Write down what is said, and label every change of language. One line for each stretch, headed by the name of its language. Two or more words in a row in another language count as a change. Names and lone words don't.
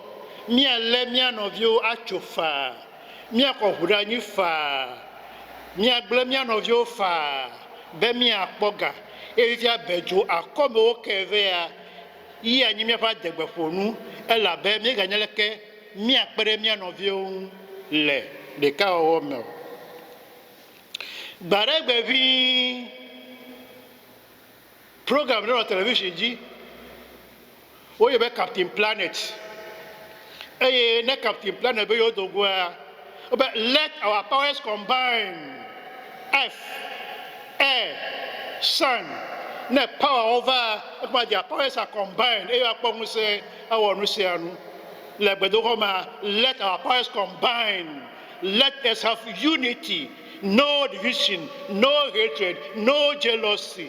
Ewe: míalé mía nɔviwo atso faa míakɔ ʋu ɖe anyi faa Miagblẽ mia nɔviwo faa be miakpɔ ga evia bedzo akɔmewo ke vea yi anyi miaƒe adegbeƒonu elabe míeganya leke miakpe ɖe mia nɔviwo ŋu le ɖekawɔwɔ me o. Gba ɖe gbe ʋĩi program ɖe nɔ television dzi woyɔ be Captain Planet eye ne Captain Planet be yewo do goa wobe
English: let our powers combine. F, Air, Sun, ne power over, their powers are combined. Let our powers combine. Let us have unity, no division, no hatred, no jealousy.